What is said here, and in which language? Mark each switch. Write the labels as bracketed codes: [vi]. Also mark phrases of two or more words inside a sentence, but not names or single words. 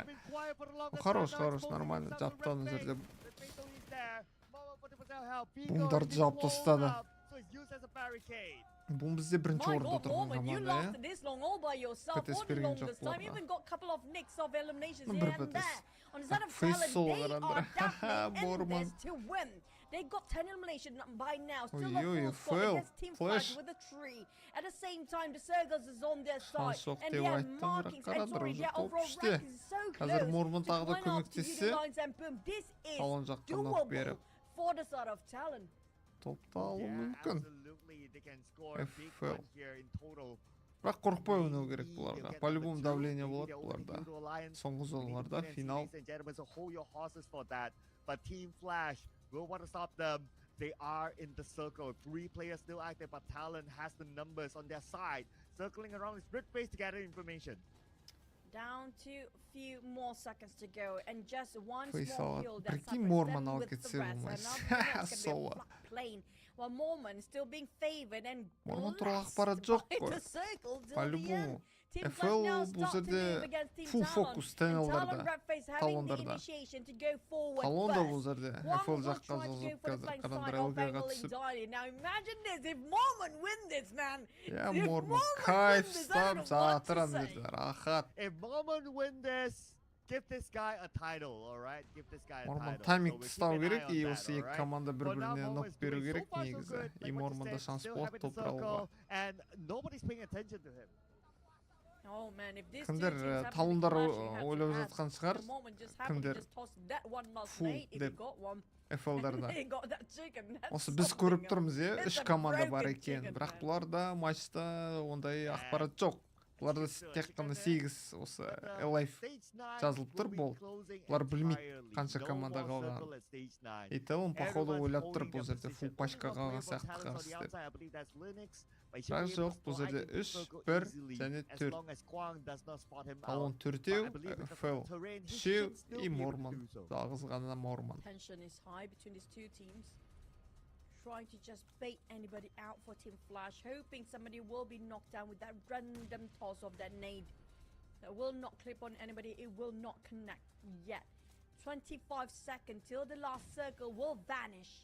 [ru] Хорош, нормально, [kk] жапты ана жерде. Бумдарды жауып тастады. Бум бізде бірінші орында тұрған команда, ПТС берген жоқ бұларға. Бір ПТС. Фейс сол қарандар. Морман. [en] They got 10 elimination by now. Still [kk] Ой, [en] got full squad fail. against Team Flash with a tree. At the same time, the Circles is on their side. [kk] Шансоқ [en] And [kk] деп [en] their [kk] айттым, [en] markings, [kk] бірақ [en] and sorry, [kk] қарандар, [en] their [kk] топ [en] overall [kk] іште. [en] rank is so [kk] Қазір [en] close. [kk] Морман тағы да [en] Just went off to [kk] көмектессе, [en] Unilines and boom, this is [kk] талон жаққа нок [en] doable [kk] беріп, [en] for the side of Talon. [kk] топта алу мүмкін. FL. FL. Бірақ қорықпай ойнау керек бұларға. [ru] По-любому давление [kk] болады бұларда. Соңғы зоналарда финал. [en] But Team Flash will want to stop them. They are in the circle. 3 players still active, but Talon has the numbers on their side. Circling around the split phase to gather information. Down to a few more seconds to go, and just one Face small out. kill that [ru] Прикинь, [en] separates [kk] Морман [en] them [kk] алып [en] with the [kk] кетсе [en] rest. [kk] болмас. [en] Another one's gonna be a [kk] Соло. [en] flat plane, while Mormon is still being favored and [kk] Морман туралы [en] blessed [kk] ақпарат жоқ [en] by [kk] қой. [en] the circle till the [ru] По-любому. [en] end. Team [kk] FL [en] Flash now [kk] бұл [en] start to move [kk] жерде [en] against Team [kk] full [en] Talon, [kk] focus [en] and Talon [kk] Talonдарда. [en] Rapface having the [kk] Талондарда. [en] initiation to go forward [kk] Талон да бұл [en] first. [kk] жерде. [en] One [kk] FL [en] will [kk] жаққа [en] try to go [kk] жазып [en] for the [kk] қазір [en] flank [kk] қарандар [en] side of [kk] LG-ға [en] Angle [kk] түсіп. [en] entirely. Now imagine this, if Mormon win this, man. [kk] Я [en] If [kk] Морман [en] Mormon [kk] кайф [en] win this, I don't [kk] ұстап [en] know what to [kk] жатыр ана [en] say. [kk] жерде. Рахат. [en] If Mormon win this, give this guy a title, all right? Give this guy a [kk] Морман [en] title. [kk] таймингті [en] So [kk] ұстау [en] we keep an [kk] керек, [en] eye on [kk] и [en] that, [kk] осы [en] all [kk] екі [en] right? [kk] команда [en] For now, [kk] бір-біріне нок [en] Mormon's [kk] беру [en] doing so [kk] керек [en] far so [kk] негізі. [en] good. [kk] И [en] Like what you [kk] Морманда [en] said, [kk] шанс [en] still [kk] болады [en] having the [kk] топ алуға. [en] circle, and nobody's paying attention to him. Oh man, if these [kk] Кімдер [en] two teams happen to be [kk] талондар [en] clashing head to [kk] ойлап [en] head, [kk] жатқан шығар. [en] the Mormon just happened to [kk] Кімдер [en] just toss that one last [kk] full [en] nade if he [kk] деп [en] got one. [kk] FL-дарда. [en] He got that chicken. That's [kk] Осы біз [en] something [kk] көріп [en] else. [kk] тұрмыз, е, [en] It's [kk] 3 [en] a [kk] команда бар [en] broken [kk] екен. [en] chicken, [kk] Бірақ [en] man. [kk] бұларда матчта ондай ақпарат жоқ. Бұларда тек қана 8 осы лайф жазылып тұр бол. Бұлар білмейді қанша команда қалған. И Талон походу ойлап тұр бұл жерде фул пачка қалған сияқты қарсы деп. Бірақ жоқ, бұл жерде 3, 1 және 4. Талон 4-еу, FL 3-еу и Морман. Жалғыз ғана Морман. [en] Tension is high between these two teams. Trying to just bait anybody out for Team Flash, hoping somebody will be knocked down with that random toss of that nade. That will not clip on anybody, it will not connect yet. 25 seconds till the last circle will vanish.